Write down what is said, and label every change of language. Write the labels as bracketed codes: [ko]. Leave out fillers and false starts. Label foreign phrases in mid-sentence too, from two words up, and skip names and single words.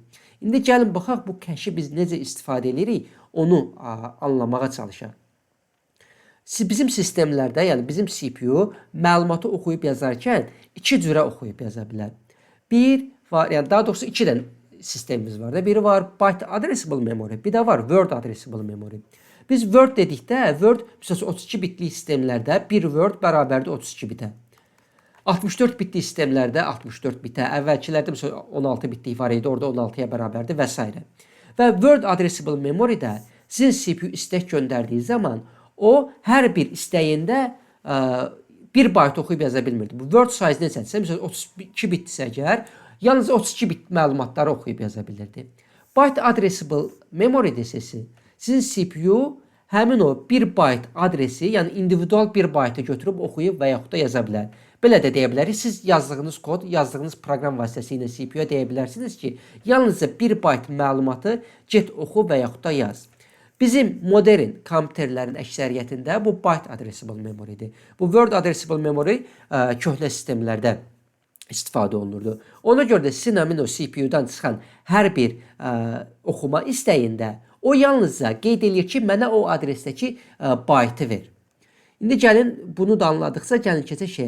[az] İndi gəlin baxaq bu kəşi biz necə istifadə edirik, onu anlamağa çalışaq. Bizim sistemlərdə, yəni bizim CPU məlumatı oxuyub yazarkən iki cürə oxuyub yaza bilər. Daha doğrusu iki dənə sistemimiz var da. Biri var [en] byte addressable memory, [az] bir də var [en] word addressable memory. [az] Biz word dedikdə, word 32 bitli sistemlərdə bir word bərabərdir 32 bitə. 64 bitli sistemlərdə 64 bitə, əvvəlkilərdə məsələn 16 bitlik var idi, orada 16-ya bərabərdir və s. Və [en] Word Addressable Memory- [az] də sizin CPU istək göndərdiyi zaman o hər bir istəyində 1 byte oxuyub yaza bilmirdi. Bu [en] word size [az] necədirsə, məsələn 32 bitdirsə əgər, yalnız 32 bit məlumatları oxuyub yaza bilirdi. [en] Byte Addressable Memory [az] desəsi, sizin CPU həmin o 1 byte adresi, yəni individual 1 byte götürüb oxuyub və yaxud da yaza bilər. Belə də deyə bilərik, siz yazdığınız kod, yazdığınız proqram vasitəsilə CPU-ya deyə bilərsiniz ki, yalnızca 1 byte məlumatı get oxu və yaxud da yaz. Bizim modern kompüterlərin əksəriyyətində bu [en] byte addressable memory- [az] dir. Bu [en] word addressable memory [az] köhnə sistemlərdə istifadə olunurdu. Ona görə də sizin həmin o CPU-dan çıxan hər bir oxuma istəyində o yalnızca qeyd edir ki, mənə o adresdəki byte-ı ver. İndi gəlin bunu da anladıqsa, gəlin keçək şeyə.